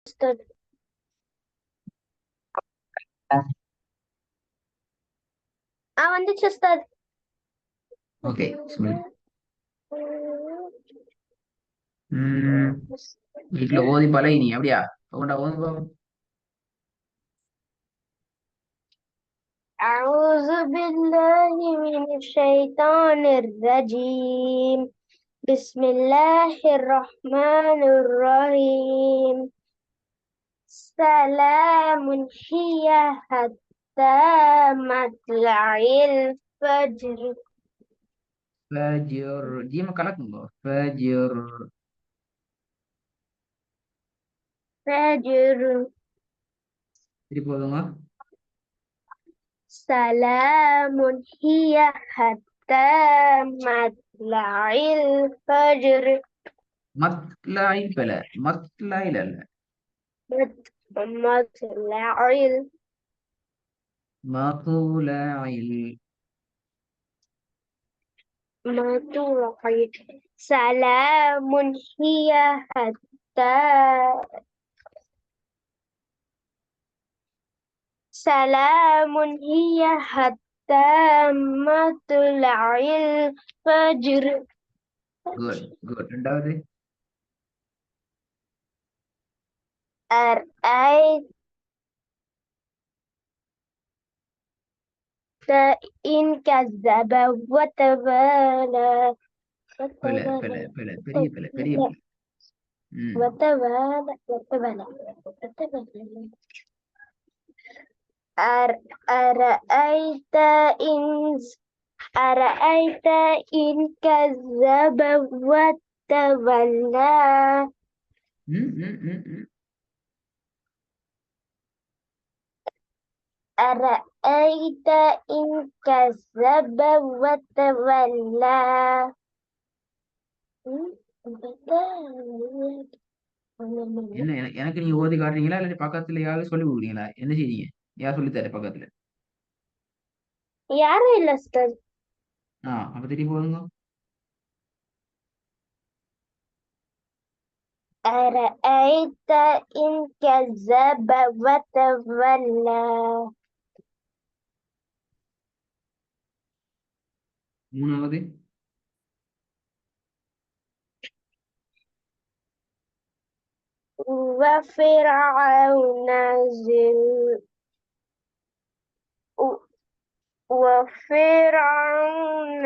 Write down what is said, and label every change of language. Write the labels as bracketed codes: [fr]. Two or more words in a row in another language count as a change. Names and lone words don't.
[ta] Ustad. வந்துச்சு உஸ்தாத். ஓகே சொல்லு. வீட்டுல ஓதி பழகி நீ அப்படியா உண்டா ஓது பாப்போம். [ar] أعوذ بالله من الشيطان الرجيم. بسم الله الرحمن الرحيم. سلام هي حتى مطلع الفجر. [ta] ஃபஜ்ர் ஜீம கலக்குங்க ஃபஜ்ர். [ar] فجر. [ta] திருப்பி போதுங்க. [ar] سلام هي حتى مطلع الفجر. [ta] மத்லாயில் பெல மத்லாயில் அல்ல [ar] مطلع மதுலாயில். مطلع. سلام هي حتى سلام هي حتى مطلع الفجر. [en] good good. [ta] ரெண்டாவது. [ar] أرأيت إن كذب وتولى. [ta] பெல பெல பெல பெரிய பெல பெரிய பெல. [ar] وتولى وتولى وتولى. أرأيت إن أرأيت إن كذب وتولى. أرأيت إن كذب وتولى. [ta] என்ன எனக்கு நீங்க ஓதி காட்டுறீங்களா இல்ல பக்கத்துல யாரும் சொல்லி கொடுக்குறீங்களா? என்ன செய்றீங்க? யார் சொல்லி தர பக்கத்துல? யாரும் இல்ல உஸ்தாத். அப்ப திருப்பி போதுங்க. [ar] أرأيت إن كذب وتولى. [ta] மூணாவது. [ar] وفرعون وفرعون